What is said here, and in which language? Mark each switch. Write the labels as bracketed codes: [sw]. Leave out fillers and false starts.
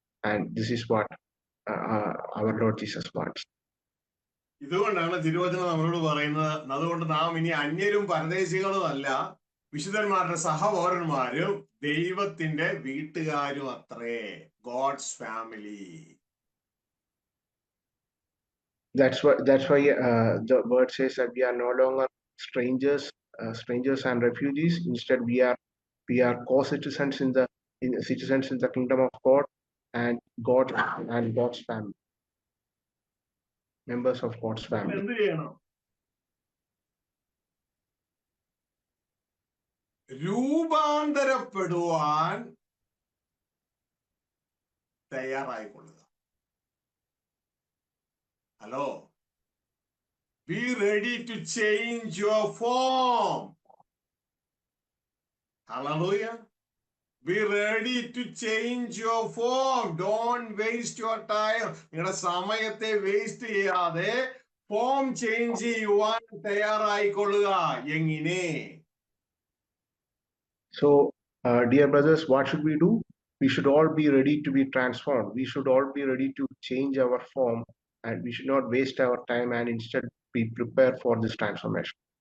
[en] And this is what our Lord Jesus wants. [ml] ഇതുകൊണ്ടാണ് തിരുവചനം നമ്മളോട് പറയുന്നത്, അതുകൊണ്ട് നാം ഇനി അന്യരും പരദേശികളും അല്ല, വിശുദ്ധന്മാരുടെ സഹപൗരന്മാരും ദൈവത്തിന്റെ വീട്ടുകാരും അത്രേ. [en] God's family. That's why the word says that we are no longer strangers and refugees. Instead, we are co-citizens in the kingdom of God and God's family, members of God's family. [ml] എന്ത് ചെയ്യണം? രൂപാന്തരപ്പെടുവാൻ തയ്യാറായിക്കൊള്ളുക. [en] Hello, be ready to change your form. Hallelujah. Be ready to change your form. Don't waste your time. [ml] നിങ്ങളുടെ സമയത്തെ waste ചെയ്യാതെ form change ചെയ്യുവാൻ തയ്യാറായിക്കൊള്ളുക. എങ്ങനെ? [en] So, dear brothers, what should we do? We should all be ready to be transformed. We should all be ready to change our form, and we should not waste our time, and instead be prepared for this transformation.